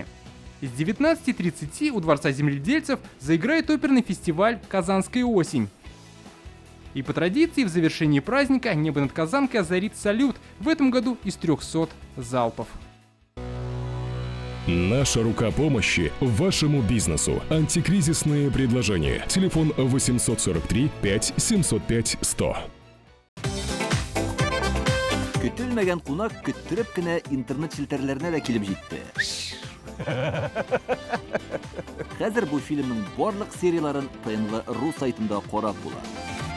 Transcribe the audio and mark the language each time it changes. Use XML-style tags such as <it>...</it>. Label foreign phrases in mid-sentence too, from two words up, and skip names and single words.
<ru>С 19:30 у Дворца земледельцев заиграет оперный фестиваль «Казанская осень». И по традиции в завершении праздника небо над Казанкой озарит салют, в этом году из 300 залпов. Наша рука помощи вашему бизнесу. Антикризисные предложения. Телефон 843 5 705 100.</ru> <tt>Көтелмәгән кунак көттөреп кенә интернет челтәрләренә дә килеп җитте. Хәзер бу фильмның барлык серияларын ТНВ.ру сайтында карап була.</tt>